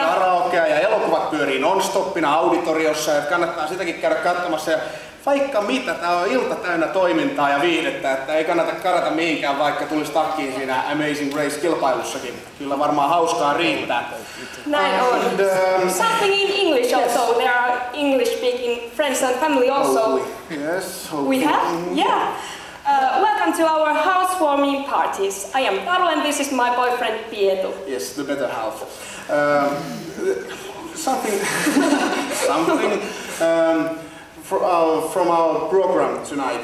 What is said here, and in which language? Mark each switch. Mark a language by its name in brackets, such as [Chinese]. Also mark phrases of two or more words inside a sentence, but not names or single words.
[Finnish] Karaokea ja elokuvat pyörii non-stoppina auditoriossa ja kannattaa sitäkin käydä katsomassa. Ja vaikka mitä, tää on ilta täynnä toimintaa ja viihdettä, että ei kannata karata mihinkään, vaikka tulisi takkiin siinä Amazing Race-kilpailussakin. Kyllä varmaan hauskaa riittää. Näin on. [English] Something in English also. There are English-speaking friends and family also. Yes. We have? Yeah. Welcome to our housewarming parties. I am Taru and this is my boyfriend Pietu. Yes, the better half. Something from our program tonight.